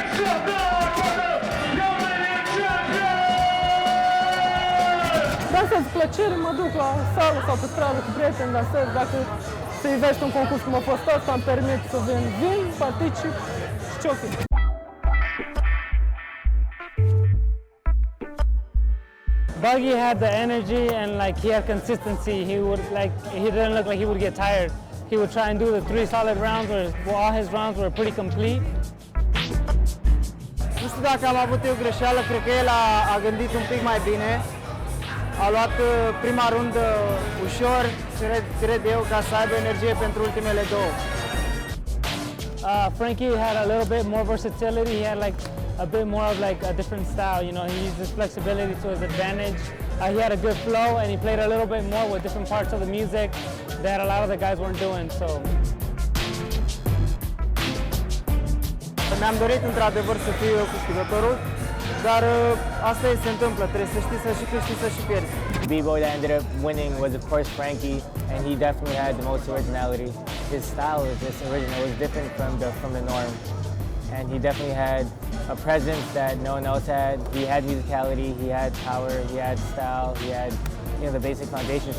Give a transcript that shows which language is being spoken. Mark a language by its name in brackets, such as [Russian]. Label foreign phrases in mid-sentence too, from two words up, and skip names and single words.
[Romanian] Vreau să-ți plăcere mă duc la sală sau pe stradă cu prieteni, dansez. Dacă se ivește un concurs cum a fost ăsta, îmi permit să vin, particip și ce-o fi. [English] Buggy had the energy and like he had consistency. He didn't look like he would get tired. He would try and do the 3 solid rounds where all his rounds were pretty complete. [Romanian] Nu știu dacă am avut eu greșeală, cred că el a gândit un pic mai bine. A luat prima rundă ușor, cred eu, ca să aibă energie pentru ultimele două. [English] Frankie had a little bit more versatility. He had like a bit more of like a different style. You know, he used his flexibility to his advantage. He had a good flow and he played a little bit more with different parts of the music that a lot of the guys weren't doing. So. [Romanian] Mi-am dorit într-adevăr să fiu eu câștigătorul, dar asta se întâmplă, trebuie să știi să și câștigi, să și pierzi. [English] The b-boy that ended up winning was of course Frankie, and he definitely had the most originality. His style was just original, it was different from the norm. And he definitely had a presence that no one else had. He had musicality, he had power, he had style, he had the basic foundation.